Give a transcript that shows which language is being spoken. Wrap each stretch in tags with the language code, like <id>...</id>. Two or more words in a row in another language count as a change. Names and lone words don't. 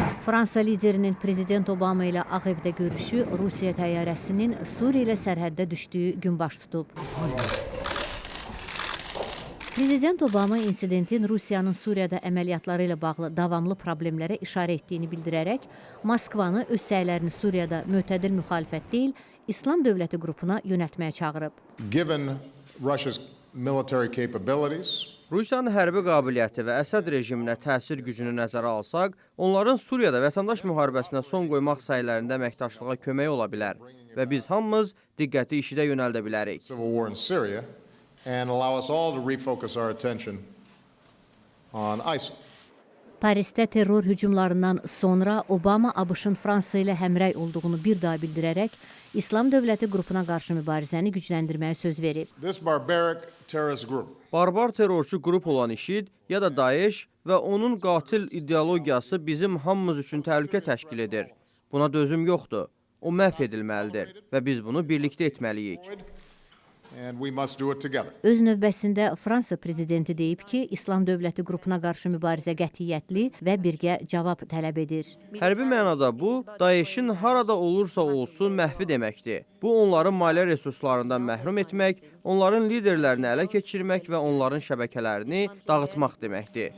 <az>Fransa liderinin Prezident Obama ilə Ağ Evdə görüşü Rusiya təyyarəsinin Suriya ilə sərhəddə düşdüyü gün baş tutub. Prezident Obama insidentin Rusiyanın Suriyada əməliyyatları ilə bağlı davamlı problemlərə işarə etdiyini bildirərək, Moskvanı öz səylərini Suriyada mötədil müxalifət deyil, İslam dövləti qrupuna yönəltməyə çağırıb.</az> <en>Given Russia's military capabilities,</en> <az>Rusiyanın hərbi qabiliyyəti və Əsəd rejiminə təsir gücünü nəzərə alsaq, onların Suriyada vətəndaş müharibəsinə son qoymaq sayılarında əməkdaşlığa kömək ola bilər və biz hamımız diqqəti işidə yönəldə bilərik.</az> <en>civil war in Syria, and allow us all to refocus our attention on ISIL.</en> <az>Parisdə terror hücumlarından sonra Obama ABŞ-ın Fransa ilə həmrəy olduğunu bir daha bildirərək, İslam dövləti qrupuna qarşı mübarizəni gücləndirməyə söz verib.</az> <en>This barbaric terrorist group</en> <az>Barbar terrorçu qrup olan IŞİD ya da Daesh və onun qatil ideologiyası bizim hamımız üçün təhlükə təşkil edir. Buna dözüm yoxdur. O məhv edilməlidir və biz bunu birlikdə etməliyik.</az> <en>and we must do it together.</en> <az>Öz növbəsində Fransa prezidenti deyib ki, İslam dövləti qrupuna qarşı mübarizə qətiyyətli və birgə cavab tələb edir. Hərbi mənada bu, Daesh'in harada olursa olsun məhvi deməkdir. Bu, onların maliyyə resurslarından məhrum etmək, onların liderlərini ələ keçirmək və onların şəbəkələrini dağıtmaq deməkdir.</az>